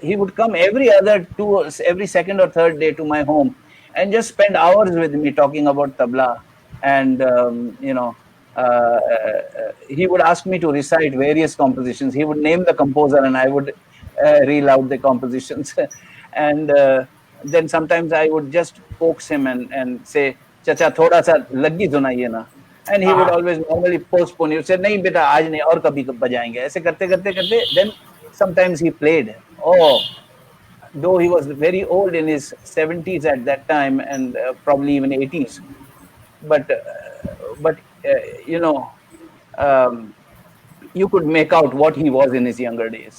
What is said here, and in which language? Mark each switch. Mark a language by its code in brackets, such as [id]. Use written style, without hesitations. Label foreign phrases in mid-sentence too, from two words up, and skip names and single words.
[en] he would come every second or third day to my home and just spend hours with me talking about tabla. And, he would ask me to recite various compositions. He would name the composer and I would reel out the compositions. And then sometimes I would just coax him and say, Chacha, [hi] थोड़ा सा लग्गी सुनाइए ना. [en] And he would always normally postpone. He would say, [hi] नहीं बेटा, आज नहीं, और कभी बजाएँगे। ऐसे करते करते करते. [en] Then sometimes he played. Oh, though he was very old, in his 70s at that time, and probably even 80s. But you could make out what he was in his younger days.